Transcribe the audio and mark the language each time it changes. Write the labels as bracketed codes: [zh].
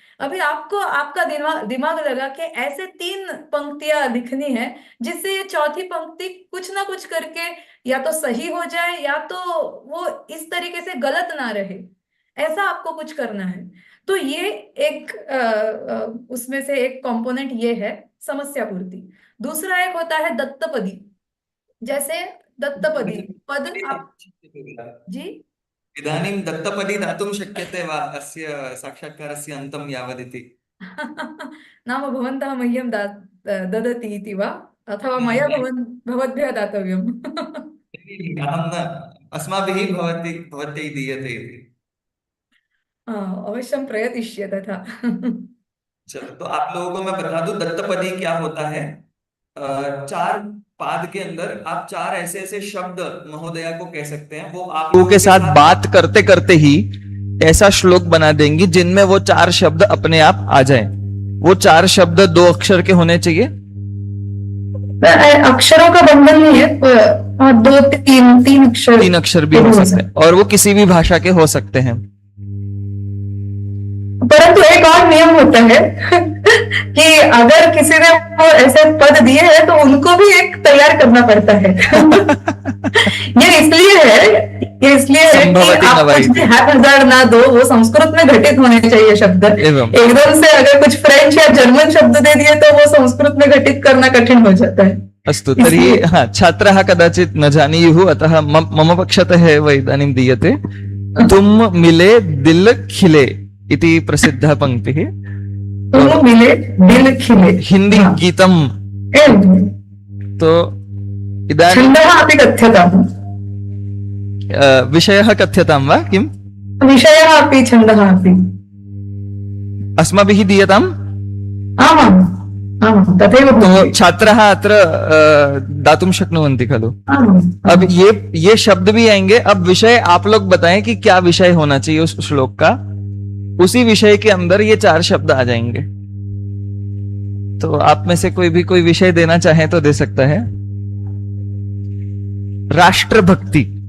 [hi] अभी आपको आपका दिमाग दिमाग लगा कि ऐसे 3 पंक्तियां लिखनी है जिससे ये चौथी पंक्ति कुछ ना कुछ करके या तो सही हो जाए या तो वो इस तरीके से गलत ना रहे। ऐसा आपको कुछ करना है। तो ये एक उसमें से एक कंपोनेंट ये है समस्या पूर्ति। दूसरा एक होता है दत्तपदी। जैसे दत्तपदी पद आप, जी। [sa] इदानीं दत्तपदी दातुं शक्यते वा अस्य साक्षात्कारस्य अन्तं यावदिति? नाम भवन्तः मह्यं ददति इति वा, अथवा मया भवद्भ्यः दातव्यम्? अहं न, अस्माभिः भवत्यै दीयते इति। अवश्यं प्रयतिष्ये तथा। [hi] चलो, तो आप लोगों को मैं बता दूं दत्तपदी क्या होता है। 4 पाद के अंदर आप 4 ऐसे ऐसे शब्द महोदया को कह सकते हैं, वो आप लोगों के साथ बात करते करते ही ऐसा श्लोक बना देंगी जिनमें वो 4 शब्द अपने आप आ जाएं। वो 4 शब्द 2 अक्षर के होने चाहिए। अक्षरों का बंधन नहीं है, 2 3 अक्षर, 3 अक्षर भी हो सकते हैं और वो किसी भी भाषा के हो सकते हैं। परंतु एक और नियम होता है कि अगर किसी ने वो ऐसे पद दिए हैं तो उनको भी एक तैयार करना पड़ता है। ये इसलिए है कि आप कुछ भी हाथ ना दो, वो संस्कृत में घटित होने चाहिए शब्द। एकदम से अगर कुछ फ्रेंच या जर्मन शब्द दे दिए तो वो संस्कृत में घटित करना कठिन हो जाता है। [sa] अस्तु, तर्हि छात्राः कदाचित् न जानीयुः, अतः मम पक्षतः एव इदानीं दीयते। [hi] तुम मिले दिल खिले [sa] इति प्रसिद्धः पंक्तिः। [hi] तुम मिले दिल खिले। हिंदी हाँ। [sa] गीतम। एवं। तो इदानीं छन्दः अपि कथ्यताम्। विषयः कथ्यतां वा किम्? विषयः अपि छन्दः अपि। अस्माभिः दीयताम्। आमाम् आमां तथैव [hi] तो [sa] भवति। छात्राः अत्र दातुं शक्नुवन्ति खलु। आमाम् [hi] अब ये शब्द भी आएंगे। अब विषय आप लोग बताएं कि क्या विषय होना चाहिए उस श्लोक का। उसी विषय के अंदर ये 4 शब्द आ जाएंगे। तो आप में से कोई विषय देना चाहे तो दे सकता है। राष्ट्रभक्ति।